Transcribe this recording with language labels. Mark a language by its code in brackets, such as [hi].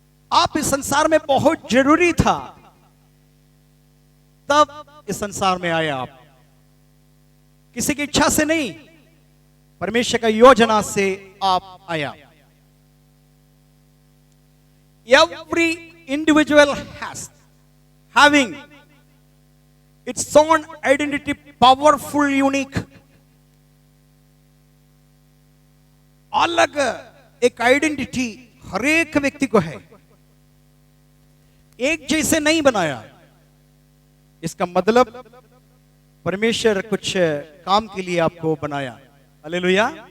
[hi] आप इस संसार में बहुत जरूरी था, तब इस संसार में आए आप। किसी की इच्छा से नहीं, परमेश्वर का योजना से आप आया। [en] Every individual having its own identity, powerful, unique. [hi] अलग एक आइडेंटिटी हर एक व्यक्ति को है, एक जैसे नहीं बनाया। इसका मतलब परमेश्वर कुछ काम के लिए आपको बनाया। हालेलुया।